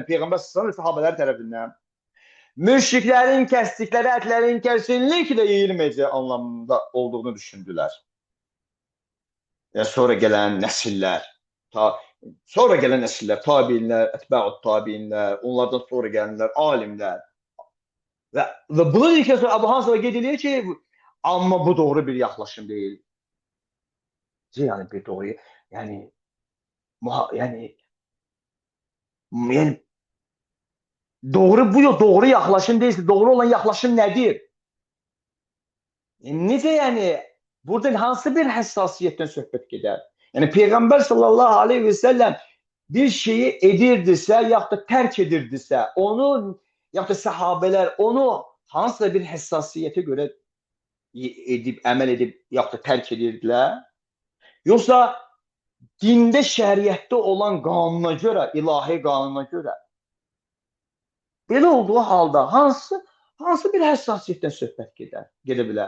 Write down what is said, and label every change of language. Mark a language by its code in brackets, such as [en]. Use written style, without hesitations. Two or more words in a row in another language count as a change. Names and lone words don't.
[tr] Peygamber [ar] صلى الله عليه و [tr] sahabeler tarafından. Müşriklerin kestikleri etlerin kesinlikle yiyilmeyeceği anlamında olduğunu düşündüler. Yani sonra gelen nesiller, tabiinler, etba'ut tabiinler, onlardan sonra gelenler, alimler. Ve bunu dedikten sonra Abu Hanzala [az] qeyd edir ki, [tr] amma bu doğru bir yaklaşım değil. Yani bir doğru, yani doğru yaklaşım değilse, doğru olan yaklaşım nedir? [az] Necə yani? Burada hansı bir hassasiyetten söhbət gedər? [tr] Yani Peygamber [ar] صلى الله عليه وسلم [az] bir şeyi edirdisə, yaxud da tərk edirdisə, onu, yaxud da səhabələr onu hansısa bir həssasiyyətə görə edib, əməl edib, yaxud da tərk edirdilər. Yoxsa dində, şəriətdə olan qanuna görə, ilahi qanuna görə belə olduğu halda hansı bir həssasiyyətdən söhbət gedə bilər?